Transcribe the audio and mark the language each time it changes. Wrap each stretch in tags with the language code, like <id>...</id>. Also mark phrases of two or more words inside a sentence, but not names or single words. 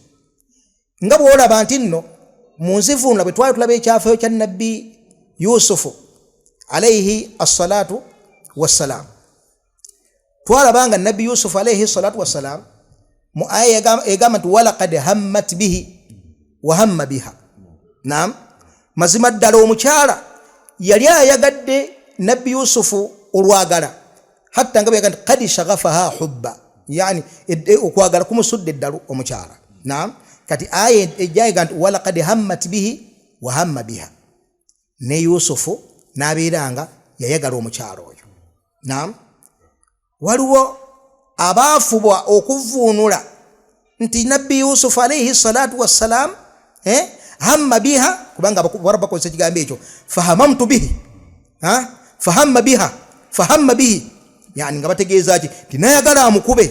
<lg>Nga bw'olaba nti nno mu nzivuunula bwe twali tulaba ekyafaayo kya nabbi Yusufu</lg> <ar>عليه الصلاة والسلام,</ar> <lg>twalaba nga nabbi Yusufu</lg> <ar>عليه الصلاة والسلام</ar> <lg>mu aya egamba nti</lg> <ar>ولقد همت به وهم بها.</ar> <lg>Naam, mazima ddala omukyala yali ayagadde nabbi Yusufu olwagala, hatta nga byaga nti</lg> <ar>قد شغفها حبا,</ar> <lg>yani okwagala kumusudde eddalu omukyala. Naam, kati aya ejjayiga nti</lg> <ar>ولقد همت به وهم بها,</ar> <lg>ne Yusufu n'abeeranga yayagala omukyala oyo. Naam, waliwo abaafubwa okuvuunula nti nabbi Yusufu</lg> <ar>عليه الصلاة والسلام هم بها,</ar> <lg>kubanga Abarabu bakozesa ekigambo ekyo</lg> <ar>فهممت به فهم بها فهم به,</ar> <lg>yani nga bategeeza ki tinayagala amukube.</lg>